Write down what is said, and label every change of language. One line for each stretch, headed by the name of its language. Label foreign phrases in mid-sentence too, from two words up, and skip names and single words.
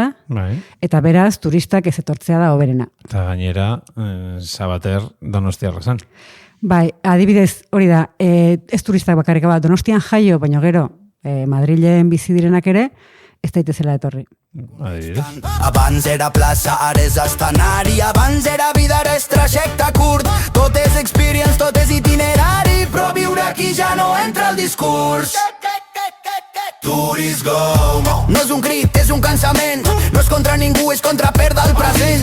Basque: Bai. eta beraz turistak ez etortzea da hoberena. Eta gainera, Sabater Donostiarra zan. Bai, adibidez hori da, ez turistak bakarrik bat Donostian jaio, baina gero Madrilen bizi direnak ere, ez daitezela etorri. Adibidez.
Catalan: Abans era plaça, ara és escenari. Abans era vida, ara és trajecte curt. Tot és experience, tot és itinerari. Però viure aquí ja no entra el discurs.
English: Tourist go.
Catalan: No és un crit, és un cansament. No és contra ningú, és contra perdre el present.